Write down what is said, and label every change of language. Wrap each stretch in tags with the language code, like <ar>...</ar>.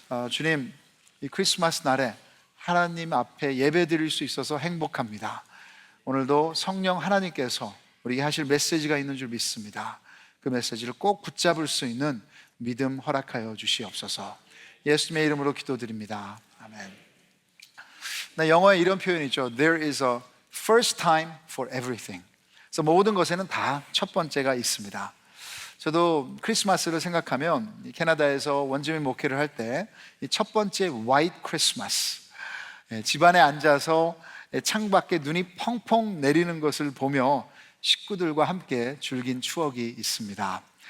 <ko>주님, 이 크리스마스 날에 하나님 앞에 예배 드릴 수 있어서 행복합니다. 오늘도 성령 하나님께서 우리에게 하실 메시지가 있는 줄 믿습니다. 그 메시지를 꼭 붙잡을 수 있는 믿음 허락하여 주시옵소서. 예수님의 이름으로 기도드립니다. 아멘. 영어에 이런 표현이 있죠.</ko> <en>There is a first time for everything.</en> <ko>그래서 모든 것에는 다 첫 번째가 있습니다. 저도 크리스마스를 생각하면 캐나다에서 원주민 목회를 할 때 첫 번째 화이트 크리스마스, 집안에 앉아서 창밖에 눈이 펑펑 내리는 것을 보며 식구들과 함께 즐긴 추억이 있습니다.</ko>